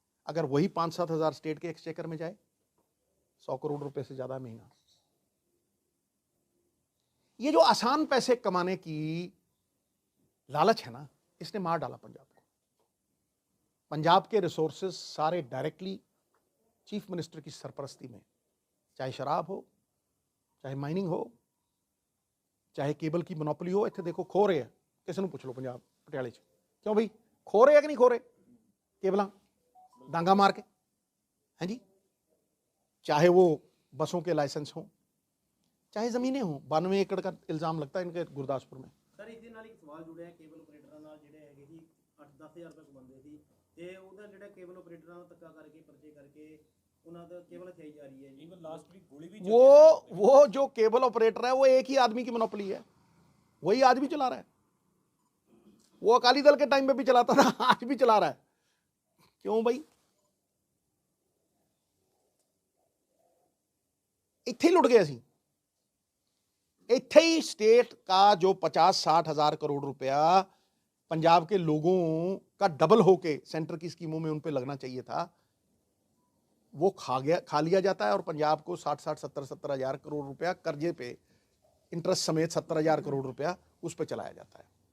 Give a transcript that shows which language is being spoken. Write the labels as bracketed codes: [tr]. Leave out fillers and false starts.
[hi] अगर वही 5-7 हज़ार स्टेट के एक्सचेकर में जाए, 100 करोड़ रुपए से ज्यादा महीना। ये जो आसान पैसे कमाने की लालच है ना, इसने मार डाला पंजाब को। पंजाब के रिसोर्सेज सारे डायरेक्टली चीफ मिनिस्टर की सरपरस्ती में [pa] ਚਾਹੇ ਸ਼ਰਾਬ ਹੋ, ਚਾਹੇ ਮਾਈਨਿੰਗ ਹੋ, ਚਾਹੇ ਕੇਬਲ ਕੀ ਮੋਨੋਪੋਲੀ ਹੋ। ਇੱਥੇ ਦੇਖੋ ਖੋ ਰਹੇ ਆ, ਕਿਸੇ ਨੂੰ ਪੁੱਛ ਲਓ ਪੰਜਾਬ ਪਟਿਆਲੇ 'ਚ, ਕਿਉਂ ਬਈ ਖੋ ਰਹੇ ਆ ਕਿ ਨਹੀਂ ਖੋ ਰਹੇ केबल डांगा मार के? [hi] हैं जी, चाहे वो बसों के लाइसेंस हों, चाहे ज़मीनें हों। 92 एकड़ का इल्ज़ाम लगता है इनके गुरदासपुर में। सर इस [pa] ਨਾਲ ਇੱਕ ਸਵਾਲ ਜੁੜਿਆ ਹੈ ਕੇਬਲ ਆਪਰੇਟਰਾਂ ਨਾਲ, ਜਿਹੜੇ ਹੈਗੇ ਸੀ 8-10,000 ਰੁਪਏ ਕਮਾਉਂਦੇ ਸੀ, ਤੇ ਉਹਦਾ ਜਿਹੜਾ ਕੇਬਲ ਆਪਰੇਟਰਾਂ ਨੂੰ ਧੱਕਾ ਕਰਕੇ ਪਰਚੇ ਕਰਕੇ ਉਹਨਾਂ ਦਾ ਕੇਬਲ ਖਾਈ ਜਾ ਰਹੀ ਹੈ ਜੀ। ਇਵਨ ਲਾਸਟ ਵੀਕ ਗੋਲੀ ਵੀ [hi] वो जो केबल ऑपरेटर है वो एक ही आदमी की मोनोपोली है, वही आज भी चला रहा है। वो अकाली दल के टाइम में भी चलाता था, आज भी चला रहा है। क्यों भाई? [pa] इत्थे ही लुट गए सी। [hi] इत्थे ही स्टेट का जो 50-60 हजार करोड़ रुपया पंजाब के लोगों का डबल होके सेंटर की स्कीमों में उन पे लगना चाहिए था, वो खा लिया जाता है। और पंजाब को 60-60 70-70 हजार करोड़ रुपया कर्जे पे इंटरेस्ट समेत 70 हजार करोड़ रुपया उस पर चलाया जाता है।